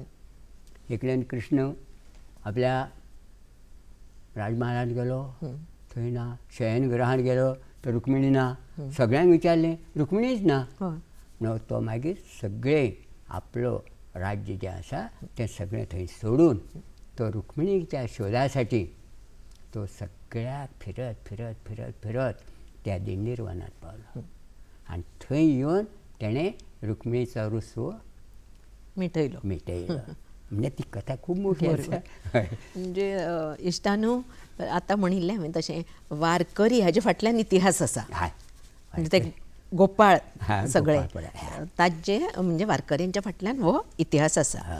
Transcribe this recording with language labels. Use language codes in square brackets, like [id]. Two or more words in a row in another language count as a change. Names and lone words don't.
[kok] एकल्यान कृष्ण आपल्या राजमहालांत गेलो, थंय ना. शयनगृहांत गेलो तर रुक्मिणी ना. सगळ्यांक विचारलें, रुक्मिणीच ना. म्हणून तो मागीर सगळें आपलो राज्य जें आसा तें सगळें थंय सोडून तो रुक्मिणीच्या शोधा साठी तो सगळ्याक फिरत फिरत फिरत फिरत त्या दिंडीर वनात पावलो. आनी थंय येवन तेणें रुक्मिणीचो रुसवो मिटयलो. म्हणजे ती कथा खूब मोठी आसा. म्हणजे इश्टानू आतां म्हणिल्लें हांवें तशें वारकरी हाजे फाटल्यान इतिहास आसा. म्हणजे ते गोपाळ सगळे ताजे म्हणजे वारकऱ्यांच्या फाटल्यान हो इतिहास आसा.